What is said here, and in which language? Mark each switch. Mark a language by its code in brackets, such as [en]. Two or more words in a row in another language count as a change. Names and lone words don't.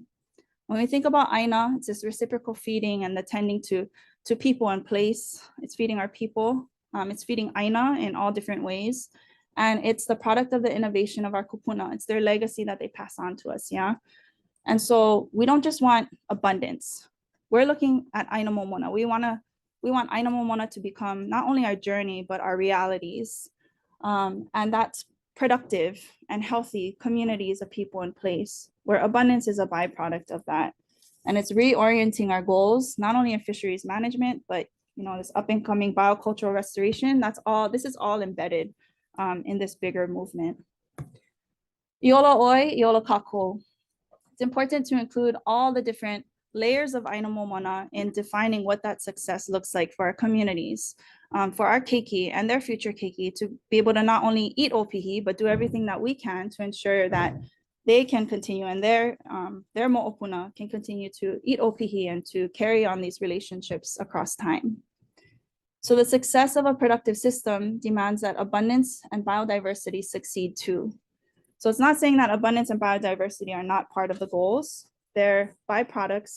[en] When we think about ʻāina, it's this reciprocal feeding and the tending to people in place. It's feeding our people. It's feeding ʻāina in all different ways. And it's the product of the innovation of our kūpuna. It's their legacy that they pass on to us, yeah? And so we don't just want abundance. we're looking at [haw] ʻāina Momona. [en] We want [haw] ʻāina Momona [en] to become not only our journey, but our realities. And that's productive and healthy communities of people in place, where abundance is a byproduct of that. And it's reorienting our goals, not only in fisheries management, but this up and coming biocultural restoration. This is all embedded in this bigger movement. [haw] Iolo oi, iolo kako. [en] It's important to include all the different layers of [haw] ʻāina Momona [en] in defining what that success looks like for our communities, for our keiki and their future keiki, to be able to not only eat ʻopihi, but do everything that we can to ensure that they can continue and their moʻopuna can continue to eat ʻopihi and to carry on these relationships across time. So the success of a productive system demands that abundance and biodiversity succeed too. So it's not saying that abundance and biodiversity are not part of the goals. They're byproducts.